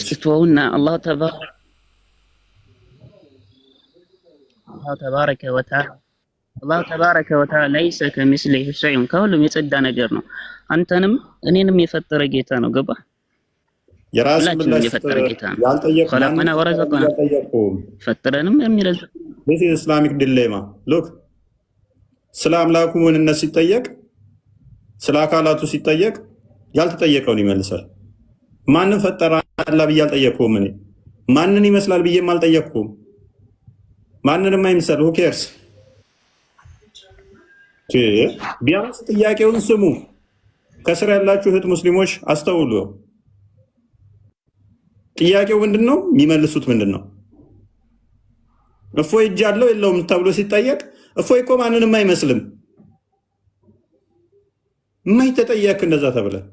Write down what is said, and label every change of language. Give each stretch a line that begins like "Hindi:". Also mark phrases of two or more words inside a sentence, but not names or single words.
Amharic: ተውና
Arabic: الله تبارك وتعالى ليس كمثله شيء
Amharic: ከሁሉም የጸዳ ነገር ነው። አንተንም እኔንም የፈጠረ ጌታ ነው። ገባ? የራስህ ምላሽ የፈጠረ ጌታ ነው።
Arabic: خلقنا ورزقنا
Amharic: ፈጠረንም የሚረዝ
English: this is Islamic dilemma look
Amharic: ስለ አምላኩ ምንነት ሲጠየቅ ስለ አካላቱ ሲጠየቅ ያልተጠየቀውን ይመልሳል። ማንን ፈጠረ አላህ ብዬ አልጠየቅኩም። እኔ ማንን ይመስላል ብዬም አልጠየቅኩም። ማንንም አይመስል
English: who cares?
Amharic: ቢያንስ ጥያቄውን ስሙ። ከስር ያላችሁ እህት ሙስሊሞች አስተውሉ። ጥያቄው ምንድነው? የሚመልሱት ምንድነው? እፎይ እጅ አለው የለውም ተብሎ ሲጠየቅ እፎይ እኮ ማንንም አይመስልም። ምን ተጠየቅ እንደዛ ተብለ?